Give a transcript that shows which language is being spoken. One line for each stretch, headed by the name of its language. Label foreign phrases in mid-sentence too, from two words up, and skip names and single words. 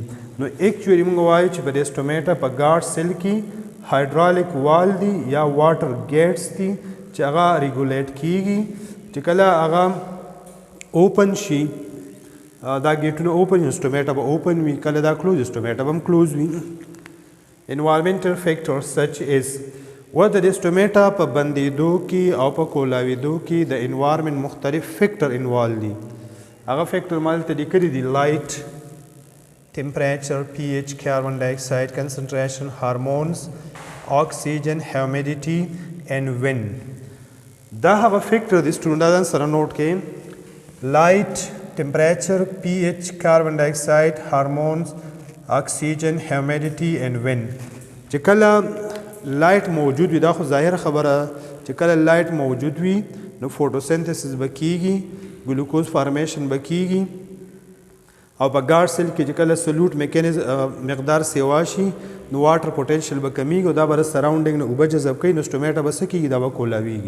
Pashto: نو ایکچولی موږ وایو چې په دې stomata په
English: guard cell
Pashto: کې
English: hydraulic wall
Pashto: دی یا
English: water gates
Pashto: دي چې هغه ریګولیټ کیږي. چې کله هغه اوپن شي دا ګیټونه اوپن وي stomata به اوپن وي کله دا کلوز stomata به هم کلوز وي.
English: environmental factors such as
Pashto: وده د stomata په بندېدو کې او په کولاوېدو کې د environment مختلف
English: factor involved
Pashto: دي. هغه فیکټر ما دلته لیکلي دي
English: light, temperature, pH, carbon dioxide concentration, hormones, oxygen, humidity and wind.
Pashto: دا هغه فیکټر دي سټوډنټان سره نوٹ کړئ.
English: light, temperature, pH, carbon dioxide, hormones, oxygen, humidity and wind.
Pashto: چې کله لایټ موجود وي دا خو ظاهر خبره چې کله لایټ موجود وي نو فوټوسنتھسس به کیږي
English: glucose formation
Pashto: به کیږي او په
English: guard cell
Pashto: کې چې کله
English: solute mechanism
Pashto: مقدار سیوا شي نو
English: water potential
Pashto: به کمیږي او دا به سراونډینګ نه اوبه جذب کوي نو stomata به څه کیږي دا به کولاویږي.